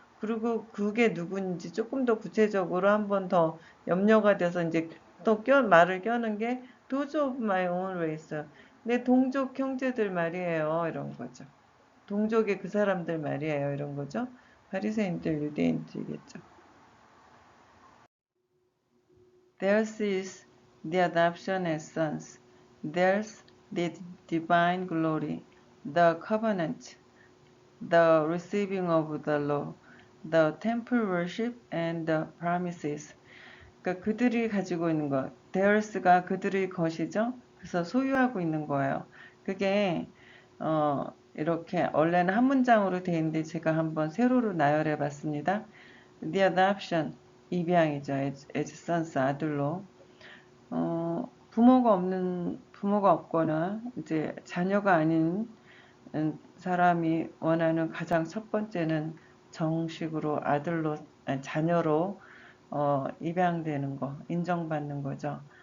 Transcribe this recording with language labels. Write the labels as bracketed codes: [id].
[ko] 그리고 그게 누군지 조금 더 구체적으로 한번 더 염려가 돼서 이제 또 말을 껴는 게 [en] Those of my own race. [ko] 내 동족 형제들 말이에요. 이런 거죠. 동족의 그 사람들 말이에요. 이런 거죠. 바리새인들, 유대인들이겠죠. [en] Theirs is the adoption as sons. Theirs the divine glory, the covenant, the receiving of the law, the temple worship, and the promises. [ko] 그러니까 그들이 가지고 있는 것, theirs가 그들의 것이죠. 그래서 소유하고 있는 거예요. 그게 이렇게 원래는 한 문장으로 되어 있는데 제가 한번 세로로 나열해 봤습니다. The adoption, 입양이죠. as sons, 아들로. 부모가 없거나 이제 자녀가 아닌 사람이 원하는 가장 첫 번째는 정식으로 자녀로 입양되는 거, 인정받는 거죠.